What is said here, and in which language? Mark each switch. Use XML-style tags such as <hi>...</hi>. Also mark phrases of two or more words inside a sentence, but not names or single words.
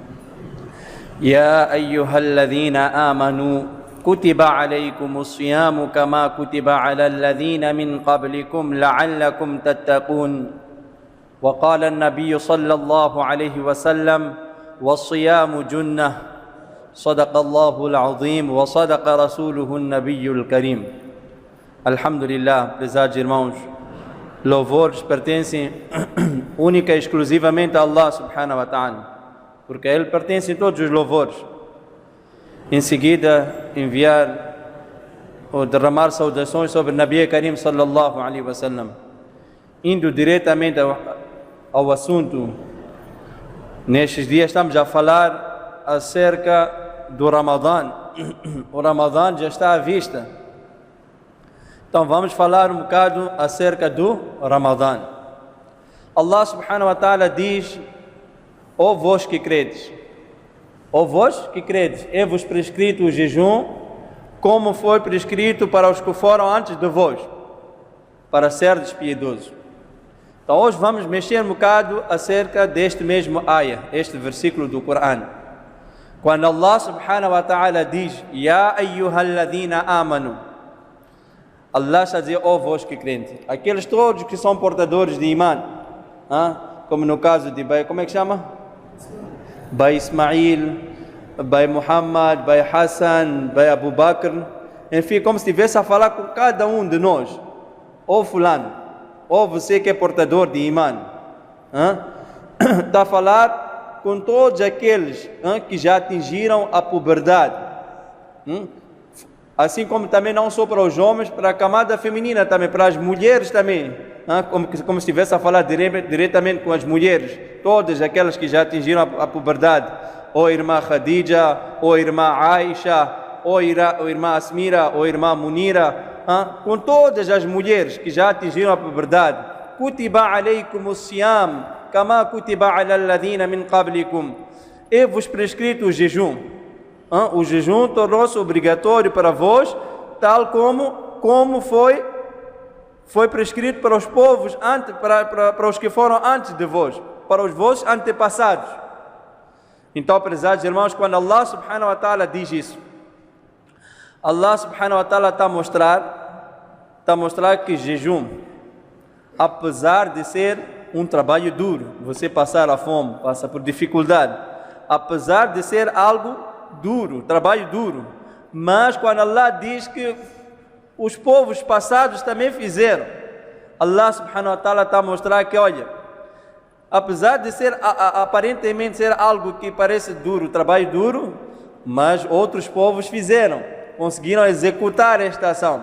<ar>يا أيها الذين آمنوا كتب عليكم الصيام كما كتب على الذين من قبلكم لعلكم تتقون وقال النبي صلى الله عليه وسلم والصيام جنة صدق الله العظيم وصدق رسوله النبي الكريم. الحمد لله,</ar> <pt>prezados irmãos, louvores pertencem única e exclusivamente a Allah</pt> <ar>سبحانه وتعالى,</ar> <pt>porque a Ele pertencem todos os louvores. Em seguida, enviar ou derramar saudações sobre o</pt> <ar>نبي كريم صلى الله عليه وسلم.</ar> <pt>Indo diretamente ao assunto, nestes dias estamos a falar acerca do Ramadã. O Ramadã já está à vista. Então vamos falar um bocado acerca do Ramadã. Allah</pt> <ar>سبحانه وتعالى</ar> <pt>diz: ó vós que credes, é-vos prescrito o jejum, como foi prescrito para os que foram antes de vós, para serdes piedosos. Então hoje vamos mexer um bocado acerca deste mesmo ayah, este versículo do Corão. Quando Allah</pt> <ar>سبحانه وتعالى</ar> <pt>diz:</pt> <ar>يا أيها الذين آمنوا,</ar> <pt>Allah está a dizer: ó vós que crentes, aqueles todos que são portadores de imã, como no caso de Bai, como é que chama? Bai Ismail, Bai Muhammad, Bai Hassan, Bai Abu Bakr, enfim, como se estivesse a falar com cada um de nós. Ó fulano, ó você que é portador de imã, está a falar com todos aqueles que já atingiram a puberdade, assim como também não só para os homens, para a camada feminina também, para as mulheres também, como se estivesse a falar diretamente com as mulheres, todas aquelas que já atingiram a puberdade, ou irmã Khadija, ou irmã Aisha, ou irmã Asmira, ou irmã Munira, com todas as mulheres que já atingiram a puberdade.</pt> <ar>كتب عليكم الصيام كما كتب على الذين من قبلكم,</ar> <pt>é-vos prescrito o jejum. O jejum tornou-se obrigatório para vós, tal como foi prescrito para os povos, para os que foram antes de vós, para os vossos antepassados. Então, prezados irmãos, quando Allah</pt> <ar>سبحانه وتعالى</ar> <pt>diz isso, Allah</pt> <ar>سبحانه وتعالى</ar> <pt>está a mostrar que jejum, apesar de ser um trabalho duro, você passar a fome, passa por dificuldade, apesar de ser algo duro, trabalho duro, mas quando Allah diz que os povos passados também fizeram, Allah</pt> <ar>سبحانه وتعالى</ar> <pt>está a mostrar que, olha, apesar de ser aparentemente ser algo que parece duro, trabalho duro, mas outros povos fizeram, conseguiram executar esta ação.</pt>